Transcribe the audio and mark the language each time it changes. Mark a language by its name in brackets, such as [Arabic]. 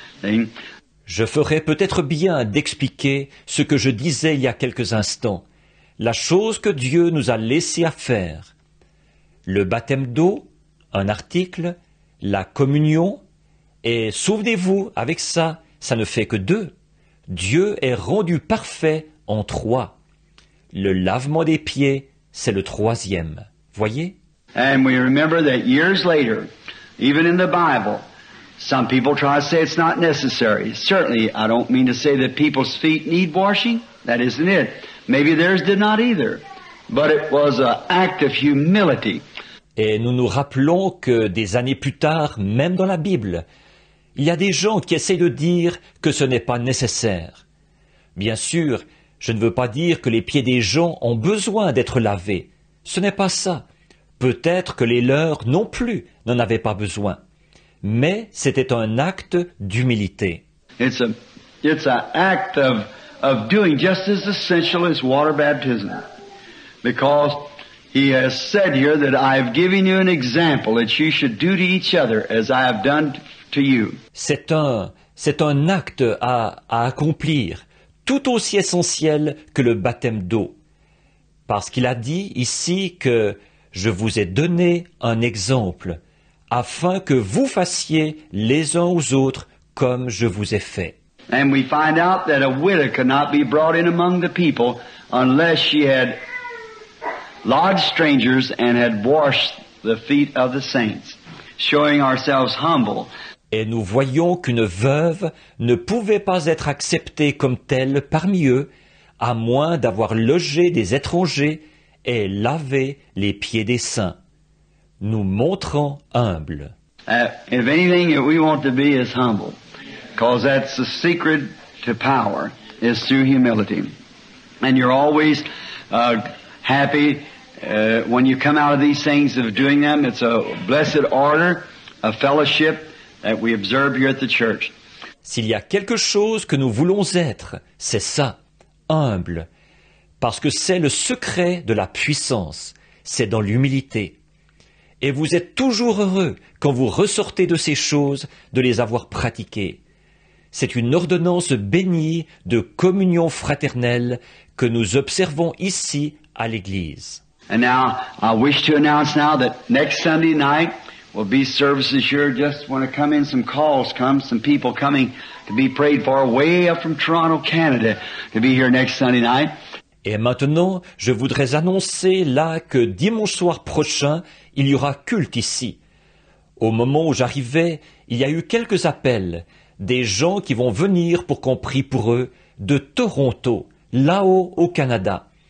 [English] See? [French] Je ferais peut-être bien d'expliquer ce que je disais il y a quelques instants, la chose que Dieu nous a laissé à faire. Le baptême d'eau, un article, la communion, et souvenez-vous, avec ça, ça ne fait que deux. Dieu est rendu parfait en trois. Le lavement des pieds, c'est le troisième. Voyez? [English] And we remember that years later, even in the Bible, some people try to say it's not necessary. Certainly, I don't mean to say that people's feet need washing. That isn't it. Maybe theirs did not either. But it was an act of humility. [French] Et nous nous rappelons que des années plus tard, même dans la Bible, il y a des gens qui essayent de dire que ce n'est pas nécessaire. Bien sûr, je ne veux pas dire que les pieds des gens ont besoin d'être lavés. Ce n'est pas ça. Peut-être que les leurs non plus n'en avaient pas besoin. Mais c'était un acte d'humilité. [English] It's an act of doing just as essential as water baptism. Because he has said here that I have given you an example that you should do to each other as I have done to you. [French] C'est un acte à accomplir, tout aussi essentiel que le baptême d'eau. Parce qu'il a dit ici que je vous ai donné un exemple, afin que vous fassiez les uns aux autres comme je vous ai fait. [English] And we find out that a widow could not be brought in among the people unless she had lodged strangers and had washed the feet of the saints, showing ourselves humble. [French] Et nous voyons qu'une veuve ne pouvait pas être acceptée comme telle parmi eux, à moins d'avoir logé des étrangers et lavé les pieds des saints, nous montrant humbles. [English] If anything that we want to be is humble, because that's the secret to power, is through humility. And you're always happy when you come out of these things of doing them. It's a blessed order, a fellowship that we observe here at the church. [French] S'il y a quelque chose que nous voulons être, c'est ça, humble, parce que c'est le secret de la puissance, c'est dans l'humilité. Et vous êtes toujours heureux, quand vous ressortez de ces choses, de les avoir pratiquées. C'est une ordonnance bénie de communion fraternelle que nous observons ici à l'Église. [English] And now, I wish to announce now that next Sunday night will be services here. Just want to come in, some calls come, some people coming to be prayed for way up from Toronto, Canada, to be here next Sunday night. [French] Et maintenant, je voudrais annoncer là que dimanche soir prochain, il y aura culte ici. Au moment où j'arrivais, il y a eu quelques appels, des gens qui vont venir pour qu'on prie pour eux, de Toronto, là-haut au Canada.